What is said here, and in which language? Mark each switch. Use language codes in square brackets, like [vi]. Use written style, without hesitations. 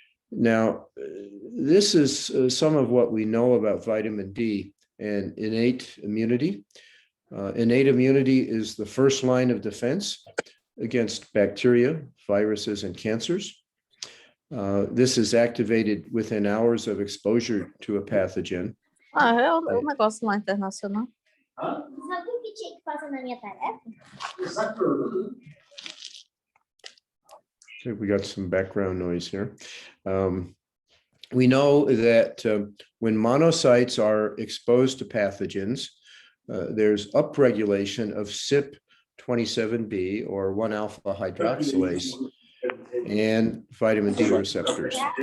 [en] Now, this is some of what we know about vitamin D and innate immunity. Innate immunity is the first line of defense against bacteria, viruses, and cancers. This is activated within hours of exposure to a pathogen. [pt] É o negócio lá internacional. Sabe o que tinha que fazer na minha tarefa? [en] Okay, we got some background noise here. We know that when monocytes are exposed to pathogens, there's upregulation of CYP27B or 1-alpha hydroxylase and vitamin D receptors.